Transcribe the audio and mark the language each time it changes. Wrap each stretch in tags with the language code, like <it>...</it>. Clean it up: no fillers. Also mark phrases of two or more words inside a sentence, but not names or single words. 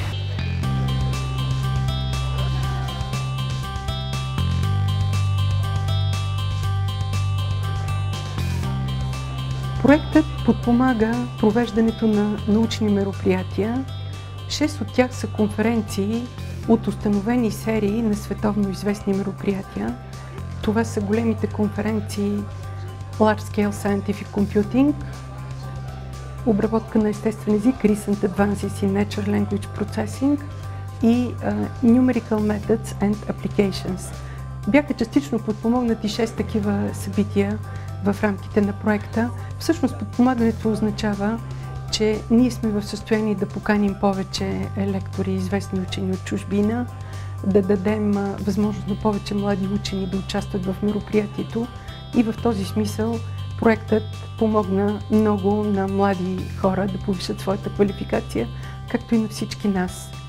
<bg>Проектът подпомага провеждането на научни мероприятия. 6 от тях са конференции от установени серии на световно известни мероприятия. Това са големите конференции Large Scale Scientific Computing, обработка на естествен език, Recent Advances in Natural Language Processing и Numerical Methods and Applications. Бяха частично подпомогнати 6 такива събития в рамките на проекта. Всъщност подпомагането означава, че ние сме в състояние да поканим повече лектори и известни учени от чужбина, да дадем възможност на повече млади учени да участват в мероприятието и в този смисъл проектът помогна много на млади хора да повишат своята квалификация, както и на всички нас.</bg>